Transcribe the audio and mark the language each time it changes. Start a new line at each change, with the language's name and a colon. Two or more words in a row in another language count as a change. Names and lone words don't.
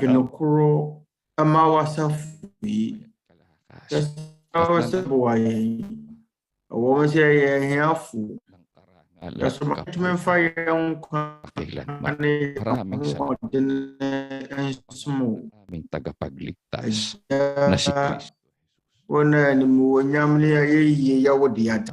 Akan: adwene koro ama w'asafo yi. Yɛsraw sɛ boa yɛn. Ɛwɔ sɛ yɛyɛ ahiafo. Yɛsɛ matumi mfa yɛn nkwa ne ahoɔden nsom wo.
Filipino: aming tagapagligtas na si Kristo.
Akan: Wona animuonyam ne a yɛyie yɛwo de ada.